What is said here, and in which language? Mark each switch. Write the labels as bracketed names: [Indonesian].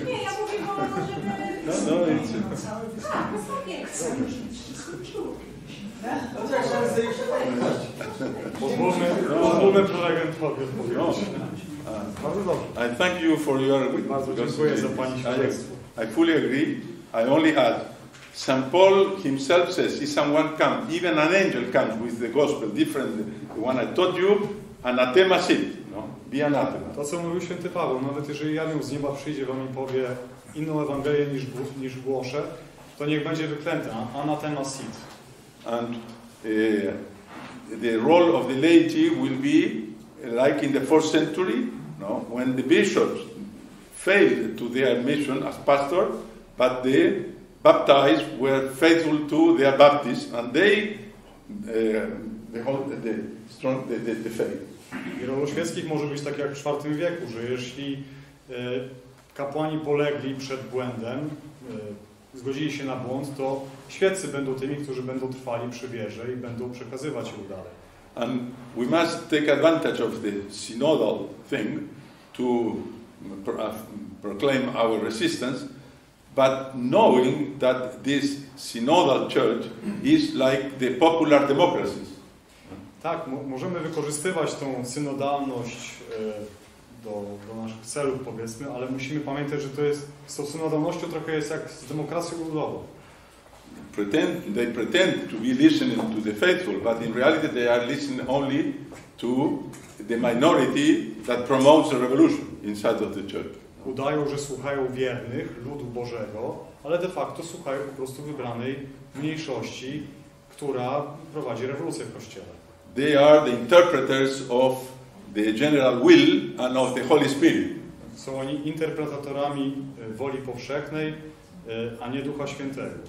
[Polish] Nie, ja mówię o to, żeby... Tak, wysoko. Pozwólmy prelegentowi odpowiedzieć. Bardzo dobrze. [English] I thank you for your... [Polish] Bardzo dziękuję za Pani świadectwo. [English] I fully agree. I only add, St. Paul himself says, if someone comes, even an angel comes with the gospel, different the one I taught you, [Latin] anathema sit, [English] no? Be anathema. [Polish] To, co mówił święty Paweł, nawet jeżeli anioł z nieba przyjdzie wam i powie inną Ewangelię niż głoszę, to niech będzie wyklęty, [Latin] anathema sit. [English] And the role of the laity will be like in the 4th century, no? When the bishops failed to their mission as pastor, but the baptized were faithful to their baptism, and they the faith. [Polish] I rolu świeckich może być tak jak w IV wieku, że jeśli kapłani polegli przed błędem, zgodzili się na błąd, to świeccy będą tymi, którzy będą trwali przy wierze i będą przekazywać ją dalej. [English] And we must take advantage of the synodal thing to proclaim our resistance, but knowing that this synodal church is like the popular democracies. [Polish] Tak, możemy wykorzystywać tą synodalność do naszych celów, powiedzmy, ale musimy pamiętać, że z tą synodalnością trochę jest jak z demokracją ludową. [English] They pretend to be listening to the faithful, but in reality they are listening only to the minority that promotes the revolution inside of the church. [Polish] Udają, że słuchają wiernych, ludu Bożego, ale de facto słuchają po prostu wybranej mniejszości, która prowadzi rewolucję w Kościele. [English] They are the interpreters of the general will and of the Holy Spirit. [Polish] Są oni interpretatorami woli powszechnej, a nie Ducha Świętego.